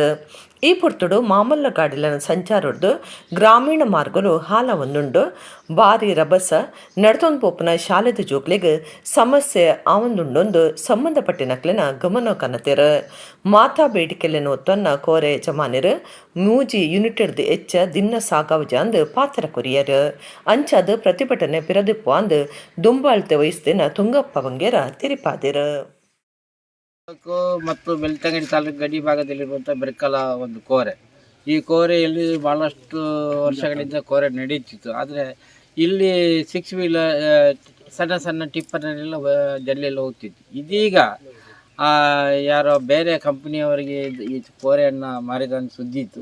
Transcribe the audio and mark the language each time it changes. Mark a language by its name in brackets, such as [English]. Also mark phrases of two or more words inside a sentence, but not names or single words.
[Tulu] ಈ ಪುರ್ತುಡು ಮಾಮಲ್ಲ ಗಾಡಿಲನ ಸಂಚಾರದ್ದು ಗ್ರಾಮೀಣ ಮಾರ್ಗಲು ಹಾಲ ಒಂದುಂಡು ಬಾರಿ ರಭಸ ನಡತೊಂದು ಪೋಪನ ಶಾಲೆದ ಜೋಕ್ಲಿಗೆ ಸಮಸ್ಯೆ ಆವಂದುಂಡೊಂದು ಸಂಬಂಧಪಟ್ಟಿನಕ್ಲಿನ ಗಮನ ಕನ್ನತಿರು. ಮಾತಾ ಬೇಡಿಕೆಲೆನ ಒತ್ತನ್ನ ಕೋರೆ ಯಜಮಾನಿರು ಮೂಜಿ ಯೂನಿಟೆಡ್ದು ಎಚ್ಚ ದಿನ ಸಾಗಾವಜಾಂದು ಪಾತ್ರ ಕೊರಿಯರು. ಅಂಚಾದ ಪ್ರತಿಭಟನೆ ಪಿರದಿಪ್ಪು ಅಂದು ದುಂಬಾಳ್ತೆ ವಹಿಸ್ತಿನ ತುಂಗಪ್ಪ ಬಂಗೇರ ತಿರಿಪಾದಿರು. [Kannada] ಮತ್ತು ಬೆಳ್ತಂಗಡಿ ತಾಲೂಕು ಗಡಿ ಭಾಗದಲ್ಲಿರುವಂಥ ಬೆರ್ಕಲ ಒಂದು ಕೋರೆ. ಈ ಕೋರೆಯಲ್ಲಿ ಭಾಳಷ್ಟು ವರ್ಷಗಳಿಂದ ಕೋರೆ ನಡೀತಿತ್ತು. ಆದರೆ ಇಲ್ಲಿ 6 ವೀಲರ್ ಸಣ್ಣ ಸಣ್ಣ ಟಿಪ್ಪರ್ನೆಲ್ಲ ಜಲ್ಲೆಲ್ಲ ಹೋಗ್ತಿತ್ತು. ಇದೀಗ ಯಾರೋ ಬೇರೆ ಕಂಪ್ನಿಯವರಿಗೆ ಈ ಕೋರೆಯನ್ನು ಮಾರಿದ ಸುದ್ದಿ ಇತ್ತು.